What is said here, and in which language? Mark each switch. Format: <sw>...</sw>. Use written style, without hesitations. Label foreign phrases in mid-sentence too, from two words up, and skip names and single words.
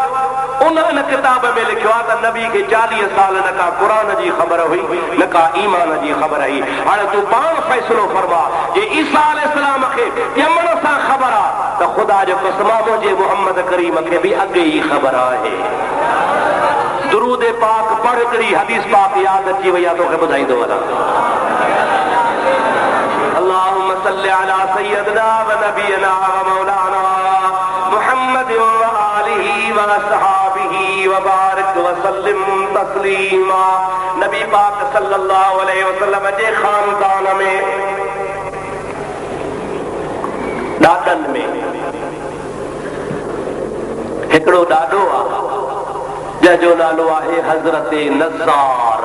<sd>उन किताब में लिखियो आहे त नबी खे 40 साल न का क़ुरान जी ख़बर हुई, न का ईमान जी ख़बर हुई। हाणे तूं पाण फ़ैसिलो फरमा, जे ईसा अलैहिस्सलाम खे ॼमण सां ख़बर आहे त ख़ुदा जो कसम मुंहिंजे मुहम्मद करीम खे बि अॻे ई ख़बर आहे। दुरूद पाक पढ़, हिकिड़ी हदीस पाक यादि अची वई आहे, तोखे ॿुधाईंदो वञा।</sd> <ar>اللهم صل على سيدنا ونبينا ومولانا محمد وآله وأصحابه وبارك وسلم تسليما.</ar> <sd>नबी पाक</sd> <ar>صلى الله عليه وسلم</ar> <sd>जे खानदान में ॾाॾनि में हिकिड़ो ॾाॾो आहे जंहिंजो नालो आहे हज़रत नज़ार।</sd>